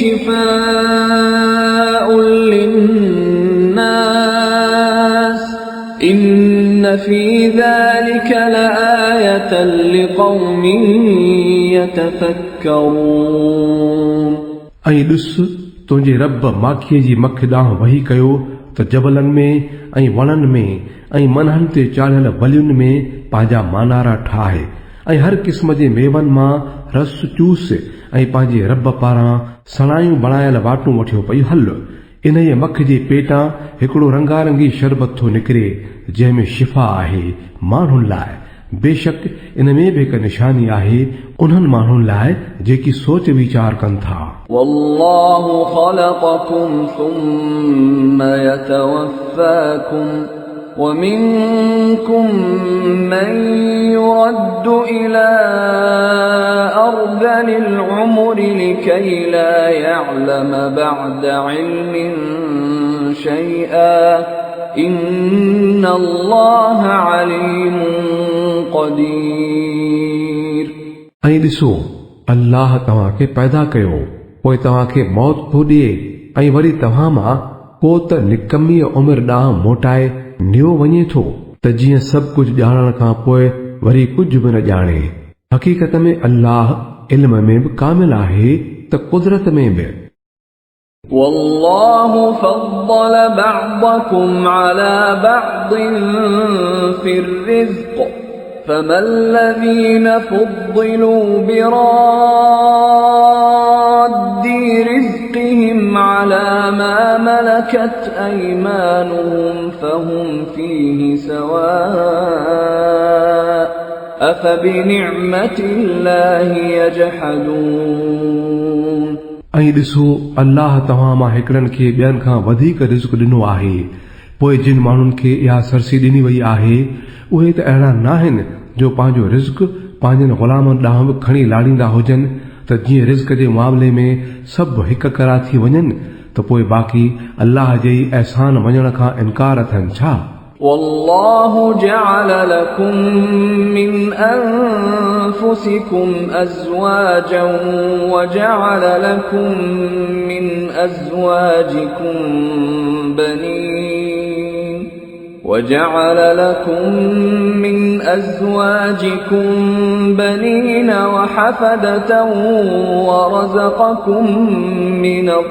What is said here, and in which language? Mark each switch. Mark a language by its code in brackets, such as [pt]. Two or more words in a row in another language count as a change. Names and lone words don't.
[ar] شفاء للناس إن في ذلك لآية لقوم يتفكرون। [sd] ऐं ॾिस तुंहिंजे रब माखीअ जी मख ॾांहुं वही कयो त जबलनि में ऐं वणनि में ऐं मनहनि ते चाढ़ियल वलियुनि में पंहिंजा मानारा ठाहे ऐं हर क़िस्म जे मेवनि मां रस चूस ऐं पंहिंजे रब पारां सणायूं बणायल वाटूं वठियो पई हल। इन जे मख जे पेटां हिकिड़ो रंगारंगी शरबत थो निकिरे जंहिंमें शिफ़ा आहे माण्हुनि लाइ। बेशक इन में बि हिकु निशानी आहे उन्हनि माण्हुनि लाइ जेकी सोच वीचार कनि था। [ar] والله خلقكم ثم يتوفاكم ومنكم من يرد إلى أرذل العمر لكي لا يعلم بعد علم شيئا إن الله عليم قدير। [sd] ऐं ॾिसो अल्लाह तव्हांखे पैदा कयो पोइ तव्हांखे मौत थो ॾिए ऐं वरी तव्हां मां को त निकमीअ उमिरि ॾांहुं मोटाए नियो वञे थो त जीअं सभु कुझु ॼाणण खां पोइ वरी कुझु बि न ॼाणे। हक़ीक़त में अल्लाह इल्म में बि कामिल आहे त कुदरत में बि। [ar] والله فضل بعضكم على بعض في الرزق فما الذين فضلوا براد رزقهم على ما ملكت أيمانهم فهم فيه سواء أفبنعمة الله يجحدون। [sd] ऐं ॾिसो अल्लाह तव्हां मां हिकिड़नि खे ॿियनि खां वधीक रिज़्क़ ॾिनो आहे पोइ जिन माण्हुनि खे इहा सरसी ॾिनी वई आहे उहे त अहिड़ा न आहिनि जो पंहिंजो रिज़्क पंहिंजनि ग़ुलामनि ॾांहुं बि खणी लाड़ींदा हुजनि त जीअं रिज़्क जे मामले में सभु हिक करा थी वञनि त पोइ बाक़ी अल्लाह जे अहसान वञण खां इनकार थियनि छा। [ar] والله جعل لكم من أنفسكم أزواجا وجعل لكم من أزواجكم بنين وحفدة ورزقكم من